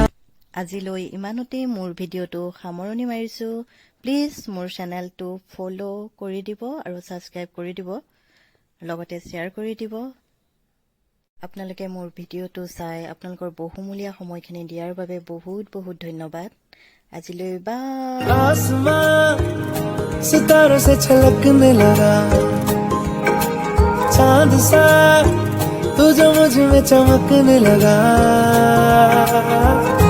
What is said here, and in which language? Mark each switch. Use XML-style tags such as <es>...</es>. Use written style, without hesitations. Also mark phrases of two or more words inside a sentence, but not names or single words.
<as>আজিলৈ ইমানতেই মোৰ ভিডিঅ'টো সামৰণি মাৰিছোঁ। প্লিজ মোৰ চেনেলটো ফ'ল' কৰি দিব আৰু ছাবস্ক্ৰাইব কৰি দিব, লগতে শ্বেয়াৰ কৰি দিব। আপোনালোকে মোৰ ভিডিঅ'টো চাই আপোনালোকৰ বহুমূলীয়া সময়খিনি দিয়াৰ বাবে বহুত বহুত ধন্যবাদ। আজিলৈ বাই।</as> <hi>आसमां सितारों से छलकने लगा, चांद सा तू जो मुझ में चमकने लगा।</hi>